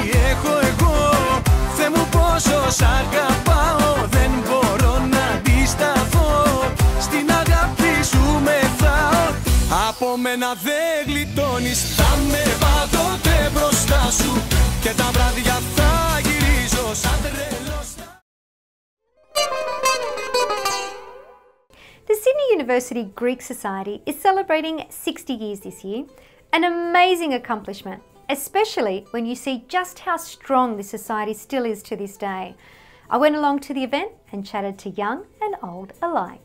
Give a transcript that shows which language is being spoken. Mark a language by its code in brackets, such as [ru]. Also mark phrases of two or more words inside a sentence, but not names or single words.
[el] Πόσο σ' αγαπάω, δεν μπορώ να αντισταθώ. μένα δεν γλιτώνεις. Θα με πάντοτε μπροστά σου και τα βράδια θα γυρίζω σαν τρελός. [en] The Sydney University Greek Society is celebrating 60 years this year, an amazing accomplishment, especially when you see just how strong this society still is to this day. I went along to the event and chatted to young and old alike.